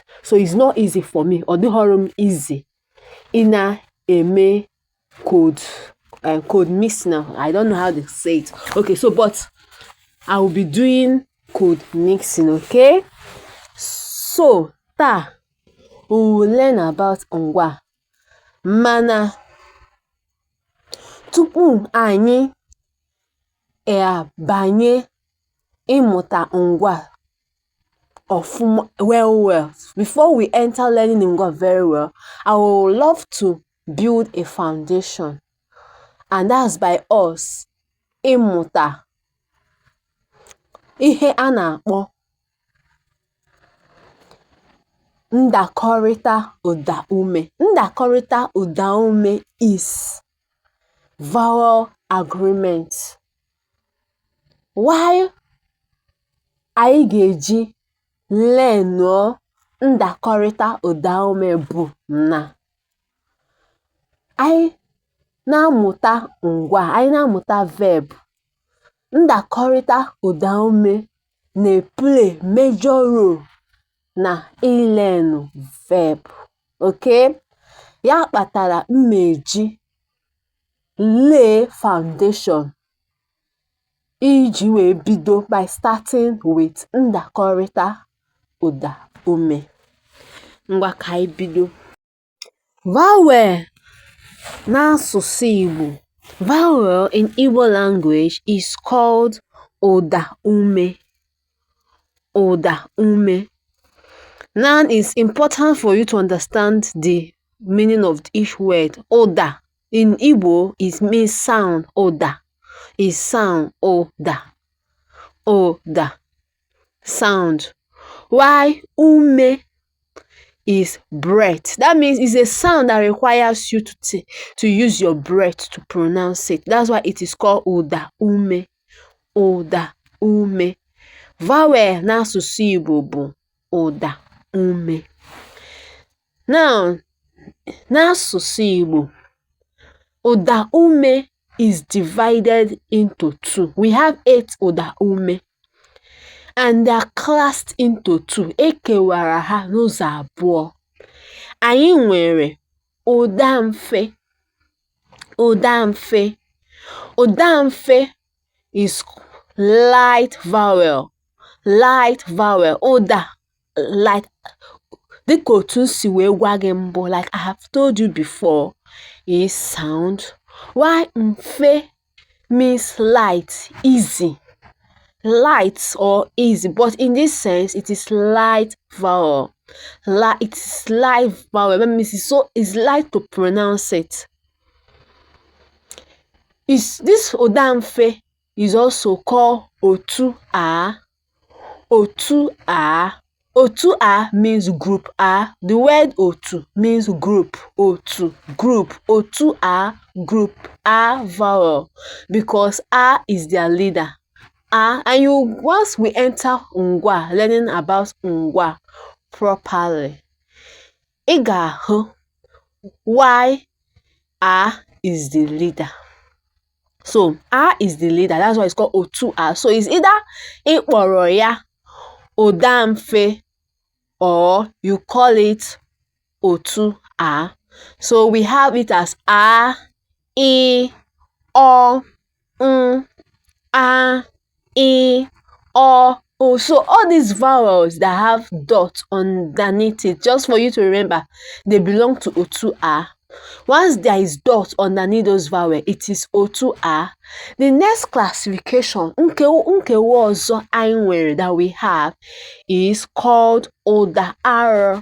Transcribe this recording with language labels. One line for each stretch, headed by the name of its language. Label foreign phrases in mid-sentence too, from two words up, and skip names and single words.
English: So it's not easy for me. Odihorum easy.
Igbo: Ina eme
English: code mix now. I don't know how to say it. Okay, so but I will be doing code mixing, okay? So we will learn about ngwa.
Igbo: Mana tupu anyị banye ịmụta ngwa well.
English: Before we enter learning ngwa very well, I would love to build a foundation. And that's by us
Igbo: ịmụta ihe a na-akpọ ndakọrịta ụda ume. Ndakọrịta ụda ume
English: is vowel agreement.
Igbo: Why anyị ga-eji learn ndakọrịta ụda ume bụ na anyị na-amụta ngwa, anyị na-amụta verb. Ndakọrịta ụda ume na-play
English: major role
Igbo: na
English: learn verb.
Igbo: Okay? Ya kpatara mmeji
English: lay foundation
Igbo: iji wee bido
English: by starting with
Igbo: ndakọrịta ụda ume. Ngwa ka anyị bido. Vowel n'asụsụ Igbo.
English: Vowel in Igbo language is called
Igbo: ụda ume. Ụda ume.
English: Now it's important for you to understand the meaning of each word. Ụda in Igbo means sound. Ụda is sound. Ụda. Sound. Why ume is breath. That means it's a sound that requires you to use your breath to pronounce it. That's why it is called
Igbo: ụda ume. Ụda ume. Vowel n'asụsụ Igbo bụ ụda ume.
English: Now,
Igbo: n'asụsụ Igbo, ụda ume
English: is divided into two. We have 8
Igbo: ụda ume.
English: And they are classed into 2.
Igbo: Ekewara ha n'ụzọ abụọ. Anyị nwere ụda mfe. Ụda mfe. Ụda mfe
English: is light vowel. Light vowel.
Igbo: Ụda light. Dịka otu si wee gwa gị mbụ,
English: like I have told you before, is sound. Why mfe means light, easy. Light or easy, but in this sense it is light vowel. It is light vowel. That means it's light to pronounce it. is this odamfe is also called
Igbo: otu a. Otu a. Otu a
English: means group a. The word otu means group. Otu, group.
Igbo: Otu a,
English: group a vowel, because a is their leader. A, and once we enter ngwa, learning about ngwa properly,
Igbo: ị ga-ahụ
English: why a is the leader. So a is the leader, that's why it's called
Igbo: otu a.
English: So it's either
Igbo: ịkpọrọ ya odamfe
English: or you call it
Igbo: otu a.
English: So we have it as a, I, o, a, I, o. So all these vowels that have dots underneath it, just for you to remember, they belong to
Igbo: otu a.
English: Once there is dot underneath those vowels, it is
Igbo: otu a.
English: The next classification
Igbo: nkewa ọzọ anyị nwere
English: that we have is called
Igbo: ụda arọ.